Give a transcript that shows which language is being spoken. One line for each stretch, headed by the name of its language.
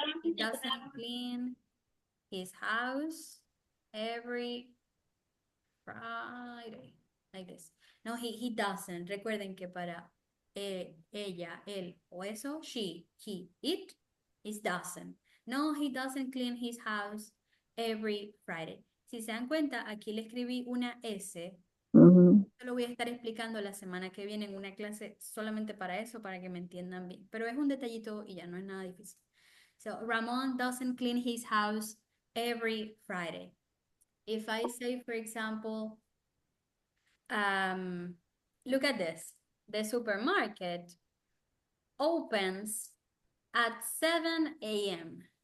English: He doesn't clean his house every Friday. Like this. No, he doesn't.
Spanish: Recuerden que para ella, él o eso,
English: she, he, it is doesn't. No, he doesn't clean his house every Friday.
Spanish: Si se dan cuenta, aquí le escribí una S. Mhm. Yo lo voy a estar explicando la semana que viene en una clase solamente para eso, para que me entiendan bien. Pero es un detallito y ya no es nada difícil.
English: So, Ramon doesn't clean his house every Friday. If I say, for example, look at this. The supermarket opens at 7 a.m.